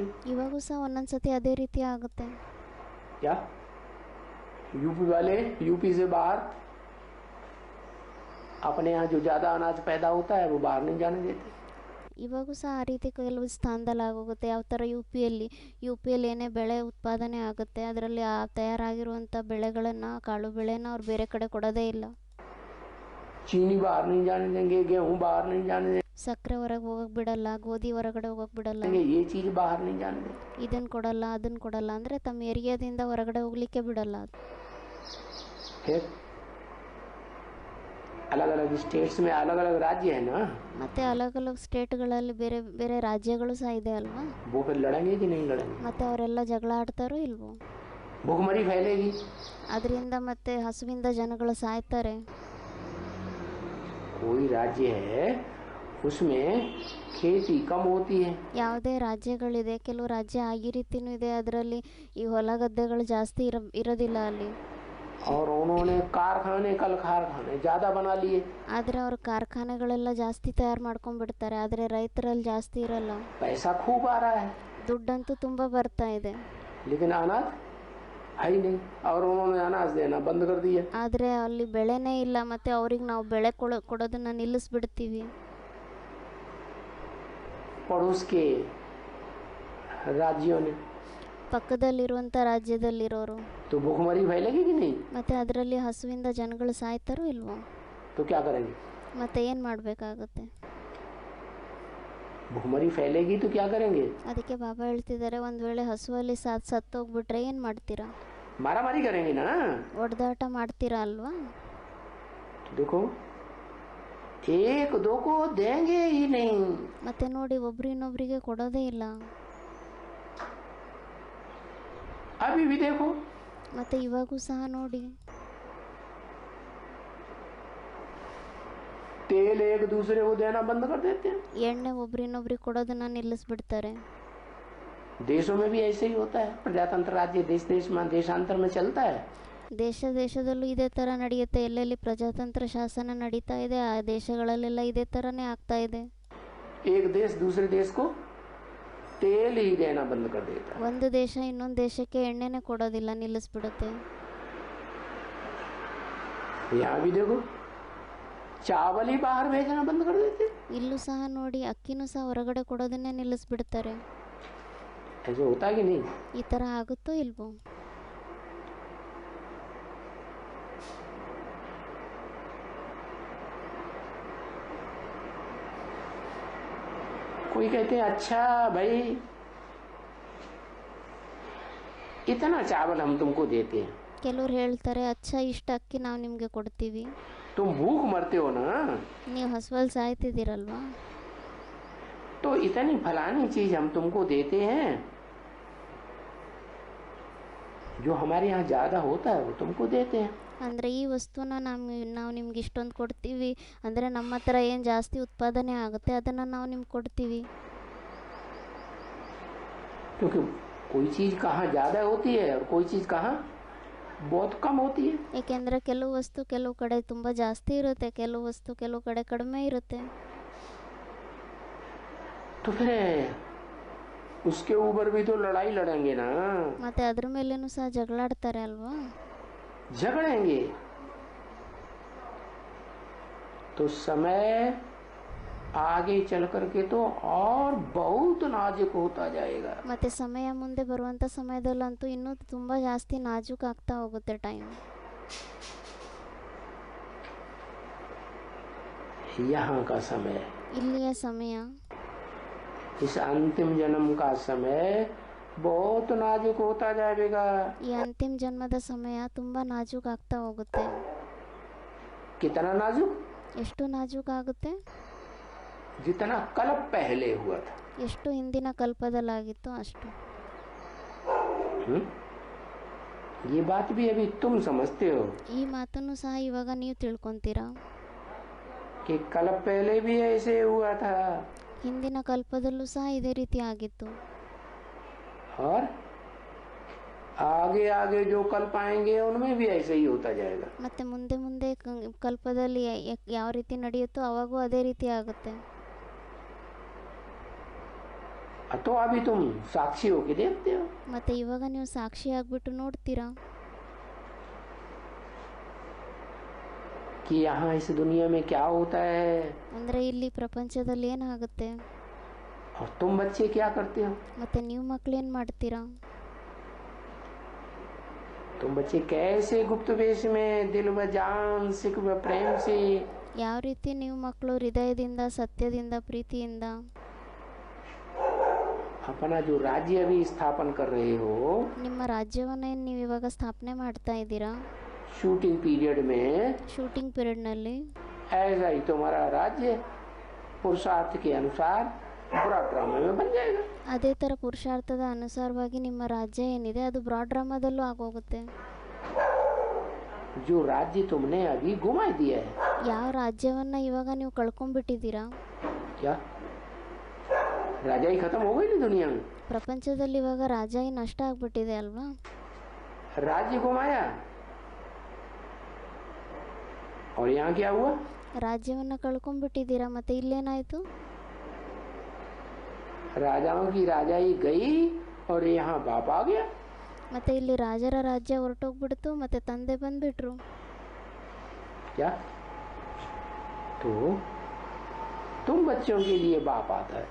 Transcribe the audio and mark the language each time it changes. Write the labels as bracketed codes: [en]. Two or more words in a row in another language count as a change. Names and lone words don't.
[kn] ಇವಾಗೂ ಸಹ ಒಂದೊಂದ್ಸತಿ ಅದೇ ರೀತಿ ಆಗುತ್ತೆ. [hi] क्या यूपी वाले यूपी से बाहर अपने यहाँ जो ज्यादा अनाज पैदा होता है वो बाहर नहीं जाने देते. [kn] ಇವಾಗೂ ಸಹ ಆ ರೀತಿ ಕೆಲವು ಸ್ಥಾನದಲ್ಲಿ ಆಗೋಗುತ್ತೆ. ಯಾವ ಥರ ಯು ಪಿಯಲ್ಲಿ ಏನೇ ಬೆಳೆ ಉತ್ಪಾದನೆ ಆಗುತ್ತೆ ಅದರಲ್ಲಿ ಆ ತಯಾರಾಗಿರುವಂಥ ಬೆಳೆಗಳನ್ನು, ಕಾಳು ಬೆಳೆನ ಅವ್ರು ಬೇರೆ ಕಡೆ ಕೊಡೋದೇ ಇಲ್ಲ. [hi] चीनी बाहर नहीं जाने देंगे, गेहूं बाहर नहीं जाने [kn] ಸಕ್ಕರೆ ಹೊರಗೆ ಹೋಗಕ್ಕೆ ಬಿಡಲ್ಲ, ಗೋಧಿ ಹೊರಗಡೆ ಹೋಗಕ್ಕೆ ಬಿಡಲ್ಲ, [hi] देंगे, ये चीज बाहर नहीं जाने देंगे. [kn] ಇದನ್ನು ಕೊಡಲ್ಲ ಅದನ್ನು ಕೊಡಲ್ಲ ಅಂದರೆ ತಮ್ಮ ಏರಿಯಾದಿಂದ ಹೊರಗಡೆ ಹೋಗ್ಲಿಕ್ಕೆ ಬಿಡಲ್ಲ. [hi] फिर अलग अलग स्टेट्स में अलग अलग राज्य है ना, [kn] ಮತ್ತು [hi] अलग अलग [kn] ಸ್ಟೇಟ್ಗಳಲ್ಲಿ ಬೇರೆ ಬೇರೆ ರಾಜ್ಯಗಳು ಸಹ ಇದೆ ಅಲ್ವಾ. [hi] वो फिर लड़ेंगे कि नहीं लड़ेंगे. [kn] ಮತ್ತು ಅವರೆಲ್ಲ ಜಗಳ ಆಡ್ತಾರೋ ಇಲ್ವೋ. [hi] भूखमरी फैलेगी. [kn] ಅದರಿಂದ ಮತ್ತೆ ಹಸುವಿಂದ ಜನಗಳು ಸಾಯ್ತಾರೆ. [hi] कोई राज्य है उसमें खेती कम होती है. [kn] ಯಾವುದೇ ರಾಜ್ಯಗಳಿದೆ, ಕೆಲವು ರಾಜ್ಯ ಆಗಿ ರೀತಿನೂ ಇದೆ, ಅದರಲ್ಲಿ ಈ ಹೊಲ ಗದ್ದೆಗಳು ಜಾಸ್ತಿ ಇರೋದಿಲ್ಲ ಅಲ್ಲಿ. [hi] और उन्होंने कारखाने कल कारखाने ज्यादा बना लिए. [kn] ಆದರೆ ಅವ್ರ ಕಾರ್ಖಾನೆಗಳೆಲ್ಲ ಜಾಸ್ತಿ ತಯಾರು ಮಾಡ್ಕೊಂಡ್ಬಿಡ್ತಾರೆ, ಆದರೆ ರೈತರಲ್ಲಿ ಜಾಸ್ತಿ ಇರಲ್ಲ. [hi] पैसा खूब आ रहा है [kn] ದುಡ್ಡಂತೂ ತುಂಬ ಬರ್ತಾ ಇದೆ, [hi] लेकिन अनाज है ही नहीं. और उन्होंने अनाज देना बंद कर दिया. [kn] ಆದರೆ ಅಲ್ಲಿ ಬೆಳೆನೇ ಇಲ್ಲ, ಮತ್ತು ಅವ್ರಿಗೆ ನಾವು ಬೆಳೆ ಕೊಡೋದನ್ನು ನಿಲ್ಲಿಸ್ಬಿಡ್ತೀವಿ. [hi] पड़ोस के राज्यों ने [kn] ಪಕ್ಕದಲ್ಲಿರುವಂಥ ರಾಜ್ಯದಲ್ಲಿರೋರು. [hi] तो भूखमरी फैलेगी कि नहीं. [kn] ಮತ್ತು ಅದರಲ್ಲಿ ಹಸುವಿಂದ ಜನಗಳು ಸಾಯ್ತಾರೋ ಇಲ್ವೋ. [hi] तो क्या करेंगे. [kn] ಮತ್ತೆ ಏನು ಮಾಡಬೇಕಾಗುತ್ತೆ. [hi] भूखमरी फैलेगी तो क्या करेंगे. [kn] ಅದಕ್ಕೆ ಬಾಬಾ ಹೇಳ್ತಿದ್ದಾರೆ, ಒಂದು ವೇಳೆ ಹಸುವಲ್ಲಿ ಸತ್ತೋಗ್ಬಿಟ್ರೆ ಏನು ಮಾಡ್ತೀರಾ. [hi] मारामारी करेंगे ना. [kn] ಒಡೆದಾಟ ಮಾಡ್ತೀರಾ ಅಲ್ವಾ. [hi] देखो एक दो को देंगे ही नहीं. [kn] ಮತ್ತೆ ನೋಡಿ, ಒಬ್ರು ಇನ್ನೊಬ್ರಿಗೆ ಕೊಡೋದೇ ಇಲ್ಲ. [hi] अभी भी देखो, [kn] ಮತ್ತೆ ಇವಾಗೂ ಸಹ ನೋಡಿ, [hi] तेल एक दूसरे को देना बंद कर देते हैं. [kn] ಎಣ್ಣೆ ಒಬ್ರು ಇನ್ನೊಬ್ರಿಗೆ ಕೊಡೋದನ್ನ ನಿಲ್ಲಿಸ್ಬಿಡ್ತಾರೆ. [hi] देशों में भी ऐसे ही होता है. प्रजातंत्र राज्य देश देश में देशांतर में चलता है. [kn] ದೇಶದಲ್ಲೂ ಇದೇ ಥರ ನಡೆಯುತ್ತೆ. ಎಲ್ಲೆಲ್ಲಿ ಪ್ರಜಾತಂತ್ರ ಶಾಸನ ನಡೀತಾ ಇದೆ ಆ ದೇಶಗಳಲ್ಲೆಲ್ಲ ಇದೇ ಥರನೇ ಆಗ್ತಾ ಇದೆ. [hi] एक देश दूसरे देश को तेल ही देना बंद कर देता है. [kn] ಒಂದು ದೇಶ ಇನ್ನೊಂದು ದೇಶಕ್ಕೆ ಎಣ್ಣೆನೇ ಕೊಡೋದಿಲ್ಲ, ನಿಲ್ಲಿಸ್ಬಿಡುತ್ತೆ. [hi] यहाँ भी देखो चावल ही बाहर भेजना बंद कर देते. [kn] ಇಲ್ಲೂ ಸಹ ನೋಡಿ, ಅಕ್ಕಿನೂ ಸಹ ಹೊರಗಡೆ ಕೊಡೋದನ್ನೇ ನಿಲ್ಲಿಸ್ಬಿಡ್ತಾರೆ. [hi] ऐसे होता है कि नहीं. [kn] ಈ ಥರ ಆಗುತ್ತೋ ಇಲ್ವೋ. [hi] कोई कहते हैं अच्छा भाई इतना चावल हम तुमको देते हैं. [kn] ಕೆಲವ್ರು ಹೇಳ್ತಾರೆ ಅಚ್ಚ ಇಷ್ಟ ಅಕ್ಕಿ ನಾವು ನಿಮಗೆ ಕೊಡ್ತೀವಿ, [hi] तुम भूख मरते हो ना, [kn] ನೀವು ಹಸುವಲ್ಲಿ ಸಾಯ್ತಿದ್ದೀರಲ್ವಾ, [hi] तो इतनी फलानी चीज हम तुमको देते हैं, जो हमारे यहाँ ज्यादा होता है वो तुमको देते हैं। [kn] ಅಂದರೆ ಈ ವಸ್ತುನ ನಾವು ನಿಮ್ಗೆ ಇಷ್ಟೊಂದು ಕೊಡ್ತೀವಿ, ಅಂದರೆ ನಮ್ಮ ಹತ್ರ ಏನು ಜಾಸ್ತಿ ಉತ್ಪಾದನೆ ಆಗುತ್ತೆ ಅದನ್ನು ನಾವು ನಿಮ್ಗೆ ಕೊಡ್ತೀವಿ. [hi] क्योंकि कोई चीज कहाँ ज्यादा होती है और कोई चीज कहाँ बहुत कम होती है। [kn] ಏಕೆಂದರೆ ಕೆಲವು ವಸ್ತು ಕೆಲವು ಕಡೆ ತುಂಬ ಜಾಸ್ತಿ ಇರುತ್ತೆ, ಕೆಲವು ವಸ್ತು ಕೆಲವು ಕಡೆ ಕಡಿಮೆ ಇರುತ್ತೆ. [hi] तो फिर उसके ऊपर भी तो लड़ाई लड़ेंगे ना, [kn] ಮತ್ತು ಅದ್ರ ಮೇಲೇನೂ ಸಹ ಜಗಳಾಡ್ತಾರೆ ಅಲ್ವಾ. [hi] झगड़ेंगे। तो समय आगे चल करके तो और बहुत नाजुक होता जाएगा। [kn] ಮತ್ತು ಸಮಯ ಮುಂದೆ ಬರುವಂಥ ಸಮಯದಲ್ಲಂತೂ ಇನ್ನೂ ತುಂಬ ಜಾಸ್ತಿ ನಾಜೂಕ್ ಆಗ್ತಾ ಹೋಗುತ್ತೆ ಟೈಮ್. [hi] यहाँ का समय, [kn] ಇಲ್ಲಿಯ ಸಮಯ, [hi] इस अंतिम जन्म का समय बहुत नाजुक होता जाएगा। [kn] ಈ ಅಂತಿಮ ಜನ್ಮದ ಸಮಯ ತುಂಬ ನಾಜೂಕ್ ಆಗ್ತಾ ಹೋಗುತ್ತೆ. [hi] कितना नाजुक? [kn] ಎಷ್ಟು ನಾಜೂಕ್ ಆಗುತ್ತೆ? [hi] जितना कल पहले हुआ था। [kn] ಎಷ್ಟು ಹಿಂದಿನ ಕಲ್ಪದಲ್ಲಾಗಿತ್ತು ಅಷ್ಟು. [hi] ये बात भी अभी तुम समझते हो [kn] ಈ ಮಾತನ್ನು ಸಹ ಇವಾಗ ನೀವು ತಿಳ್ಕೊತೀರಾ. [hi] कि कल पहले भी ऐसे हुआ था [kn] ಹಿಂದಿನ ಕಲ್ಪದಲ್ಲೂ ಸಹ ಇದೇ ರೀತಿ ಆಗಿತ್ತು. [hi] और आगे आगे जो कल्प आएंगे उनमें भी ऐसे ही होता जाएगा। [kn] ಮತ್ತು ಮುಂದೆ ಮುಂದೆ ಕಲ್ಪದಲ್ಲಿ ಯಾವ ರೀತಿ ನಡೆಯುತ್ತೋ ಅವಾಗೂ ಅದೇ ರೀತಿ ಆಗುತ್ತೆ. [hi] तो अभी तुम साक्षी होके देखते हो [kn] ಮತ್ತು ಇವಾಗ ನೀವು ಸಾಕ್ಷಿ ಆಗ್ಬಿಟ್ಟು ನೋಡ್ತೀರಾ [hi] कि यहाँ इस दुनिया में क्या होता है [kn] ಅಂದರೆ ಇಲ್ಲಿ ಪ್ರಪಂಚದಲ್ಲಿ ಏನಾಗುತ್ತೆ, [hi] और तुम बच्चे क्या करते हो। [kn] ಮತ್ತು ನೀವು ಮಕ್ಕಳೇನು ಮಾಡ್ತೀರಾ. [hi] तुम बच्चे कैसे गुप्त वेश में दिल व जान सिख व प्रेम से [kn] ಯಾವ ರೀತಿ ನೀವು ಮಕ್ಕಳು ಹೃದಯದಿಂದ ಸತ್ಯದಿಂದ ಪ್ರೀತಿಯಿಂದ [hi] अपना जो राज्य अभी स्थापन कर रहे हो, [kn] ನಿಮ್ಮ ರಾಜ್ಯವನ್ನೇನು ನೀವು ಇವಾಗ ಸ್ಥಾಪನೆ ಮಾಡ್ತಾ ಇದ್ದೀರಾ [en] shooting period [hi] में, [en] shooting periodನಲ್ಲಿ, [hi] ऐसा ही तुम्हारा राज्य पुरुषार्थ के अनुसार बुरा ड्रामा में बन जाएगा। [kn] ಅದೇ ಥರ ಪುರುಷಾರ್ಥದ ಅನುಸಾರವಾಗಿ ನಿಮ್ಮ ರಾಜ್ಯ ಏನಿದೆ ಅದು [en] broad dramaದಲ್ಲೂ [kn] ಆಗೋಗುತ್ತೆ. [hi] जो राज्य तुमने अभी घुमा दिया है, [kn] ಯಾವ ರಾಜ್ಯವನ್ನು ಇವಾಗ ನೀವು ಕಳ್ಕೊಂಡ್ಬಿಟ್ಟಿದ್ದೀರಾ, [hi] क्या राजा ही खत्म हो गई ना दुनिया में। [kn] ಪ್ರಪಂಚದಲ್ಲಿ ಇವಾಗ ರಾಜ್ಯ ನಷ್ಟ ಆಗ್ಬಿಟ್ಟಿದೆ ಅಲ್ವಾ. [hi] राज्य घुमाया और यहाँ क्या हुआ, [kn] ರಾಜ್ಯವನ್ನು ಕಳ್ಕೊಂಡ್ಬಿಟ್ಟಿದ್ದೀರಾ, ಮತ್ತೆ ಇಲ್ಲೇನಾಯಿತು, [hi] राजाओं की राजाई गई और यहाँ बाप आ गया। [kn] ಮತ್ತೆ ಇಲ್ಲಿ ರಾಜರ ರಾಜ್ಯ ಹೊರಟೋಗ್ಬಿಡ್ತು, ಮತ್ತೆ ತಂದೆ ಬಂದ್ಬಿಟ್ರು. [hi] क्या तो तुम बच्चों के लिए बाप आता है,